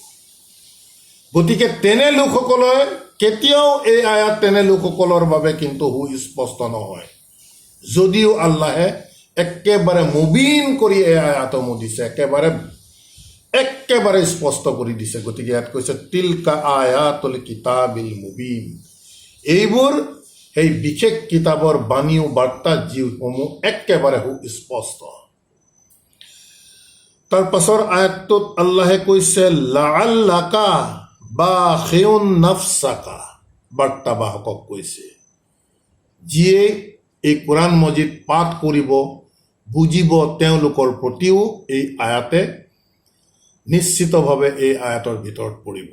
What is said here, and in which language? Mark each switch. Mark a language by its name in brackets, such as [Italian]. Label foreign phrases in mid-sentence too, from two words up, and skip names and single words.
[Assamese] গতিকে তেনে লোকসকলে কেতিয়াও এই আয়াত তেনে লোকসকলৰ বাবে কিন্তু সুস্পষ্ট নহয়, যদিও আল্লাহে একেবাৰে মুবিন কৰি এই আয়াতসমূহ দিছে, একেবাৰে একেবাৰে স্পষ্ট কৰি দিছে। গতিকে ইয়াত কৈছে [Arabic] تلك آيات الكتاب المبين, [Assamese] এইবোৰ সেই বিশেষ কিতাপৰ বাণী ও বাৰ্তা যিসমূহ একেবাৰে সুস্পষ্ট। তাৰ পাছৰ আয়াতটোত আল্লাহে কৈছে [Arabic] لعلك باخع نفسك, [Assamese] বাৰ্তাবাহকক কৈছে যিয়ে এই কোৰাণ মজিদ পাঠ কৰিব বুজিব তেওঁলোকৰ প্ৰতিও এই আয়াতে নিশ্চিতভাৱে এই আয়াতৰ ভিতৰত পৰিব।